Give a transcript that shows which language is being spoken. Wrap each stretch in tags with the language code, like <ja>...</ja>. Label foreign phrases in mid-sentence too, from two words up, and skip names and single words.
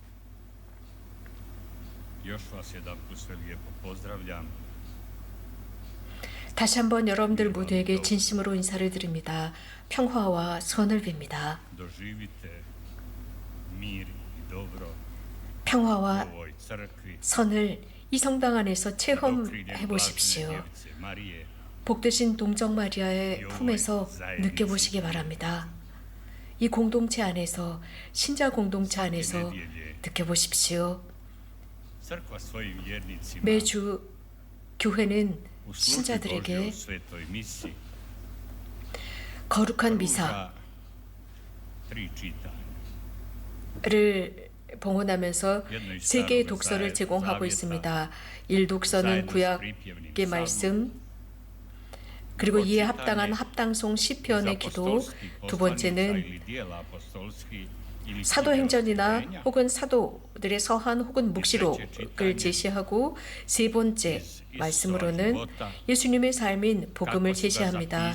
<hr>Još vas jedanput sve lijepo pozdravljam.</hr> <ko>다시 한번 여러분들 모두에게 진심으로 인사를 드립니다. 평화와 선을 빕니다.</ko> <hr>Doživite mir i dobro u</hr> <ko>평화와</ko> <hr>ovoj crkvi.</hr> <ko>선을 이 성당 안에서</ko> <hr>Pod okriljem</hr> <ko>체험해</ko> <hr>blažene</hr> <ko>보십시오.</ko> <hr>djevice Marije,</hr> <ko>복되신 동정 마리아의 품에서 느껴보시기 바랍니다. 이 공동체 안에서, 신자 공동체 안에서 느껴보십시오.</ko> <hr>crkva svojim vjernicima</hr> <ko>매주 교회는</ko> <hr>u službi Božjoj</hr> <ko>신자들에게</ko> <hr>u svetoj misi</hr> <ko>거룩한</ko> <hr>pruža 3 čitanja.</hr> <ko>미사를 봉헌하면서 세 개의 독서를 제공하고 있습니다. 1독서는 구약의 말씀, 그리고 이에 합당한 합당송 시편의 기도, 두 번째는 사도행전이나 혹은 사도들의 서한 혹은 묵시록을 제시하고, 세 번째 말씀으로는 예수님의 삶인 복음을 제시합니다.</ko>